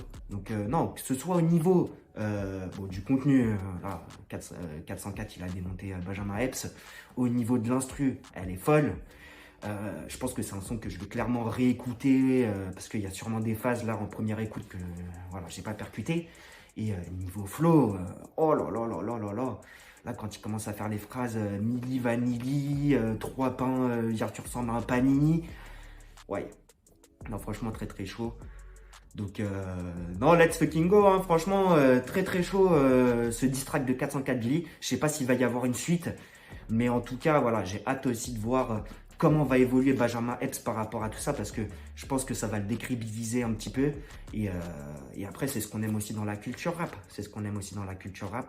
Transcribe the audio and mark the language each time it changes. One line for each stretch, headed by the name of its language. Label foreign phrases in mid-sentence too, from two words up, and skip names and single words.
French: Donc non, que ce soit au niveau du contenu, là, 404, il a démonté Benjamin Epps. Au niveau de l'instru, elle est folle. Je pense que c'est un son que je vais clairement réécouter parce qu'il y a sûrement des phases là en première écoute que voilà, j'ai pas percuté. Et niveau flow, oh là là là là là là. Là, quand il commence à faire les phrases Milli Vanilli, 3 pains, tu ressembles à un panini. Ouais, non, franchement, très très chaud. Donc, non,
English: let's fucking go,
French: hein. Franchement, très très chaud ce
English: diss track
French: de 404 Billy. Je sais pas s'il va y avoir une suite, mais en tout cas, voilà, j'ai hâte aussi de voir comment va évoluer Benjamin Epps par rapport à tout ça, parce que je pense que ça va le décrédibiliser un petit peu. Et après, c'est ce qu'on aime aussi dans la culture rap. C'est ce qu'on aime aussi dans la culture rap.